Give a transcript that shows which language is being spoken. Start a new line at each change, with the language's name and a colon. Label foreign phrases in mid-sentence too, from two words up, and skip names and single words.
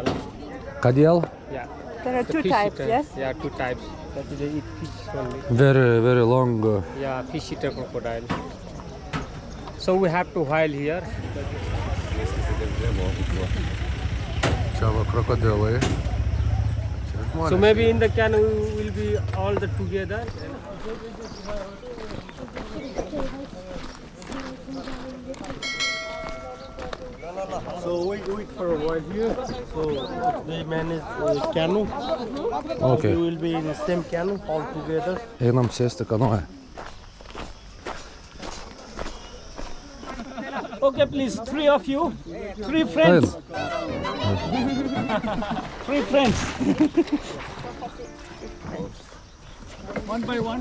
English: Khadial? Yeah. There are The two fish types, eater. yes? Yeah, two types. That is they eat fish only. Very long. Yeah, fish eater crocodile. So we have to while here.
Lithuanian: Čia va krokodilai.
English: So maybe in the canoe we will be all the together. So wait for a while here. So they manage canoe. Okay. We will be in the same canoe all together.
Lithuanian: Einam sėsti kanoje.
English: Okay, please, three of you, three friends. Three friends. One by one.